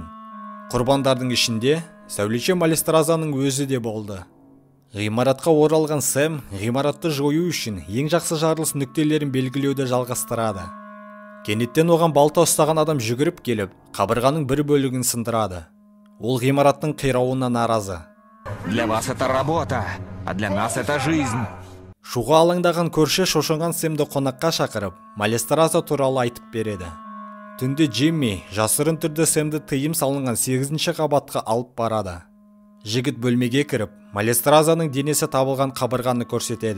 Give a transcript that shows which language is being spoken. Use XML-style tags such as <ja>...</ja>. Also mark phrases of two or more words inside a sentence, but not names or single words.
<kk>Құрбандардың ішінде сәулетші Малестразаның өзі де болды. Ғимаратқа оралған Сэм ғимаратты жою үшін ең жақсы жарылыс нүктелерін белгілеуді жалғастырады. Кенеттен оған балта ұстаған адам жүгіріп келіп, қабырғаның бір бөлігін сындырады. Ол ғимараттың қирауына наразы.</kk> <ru>Для вас это работа, а для нас это жизнь.</ru> <kk>Шуға алаңдаған көрші шошынған Сэмді қонаққа шақырып, Малестраза туралы айтып береді. Түнде Джимми жасырын түрде Сэмді тыйым салынған 8-ші қабатқа алып барады. Жігіт бөлмеге кіріп, Малестразаның денесі табылған қабырғаны көрсетеді.</kk>